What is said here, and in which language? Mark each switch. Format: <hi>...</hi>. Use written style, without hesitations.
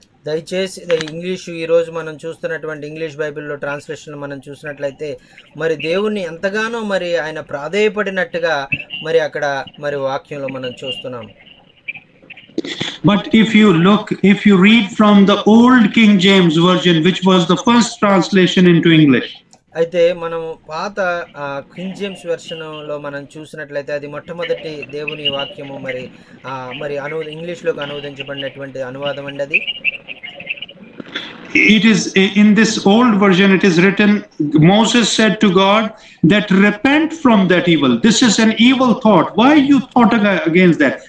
<te>దయచేసి ఇంగ్లీషు ఈరోజు మనం చూస్తున్నటువంటి ఇంగ్లీష్ బైబిల్లో ట్రాన్స్లేషన్ మనం చూసినట్లయితే మరి దేవుణ్ణి ఎంతగానో మరి ఆయన ప్రాధేయపడినట్టుగా మరి అక్కడ మరి వాక్యంలో మనం చూస్తున్నాం.</te> <en>But if you read from the old King James version, which was the first translation into English,</en> <te>అయితే మనం పాత కింగ్ జేమ్స్ వెర్షన్లో మనం చూసినట్లయితే అది మొట్టమొదటి దేవుని వాక్యము మరి మరి ఇంగ్లీష్లోకి అనువదించబడినటువంటి అనువాదం అండి అది.</te> <en>it is in this old version, it is written, Moses said to God that repent from that evil. This is an evil thought. Why you thought against that?</en>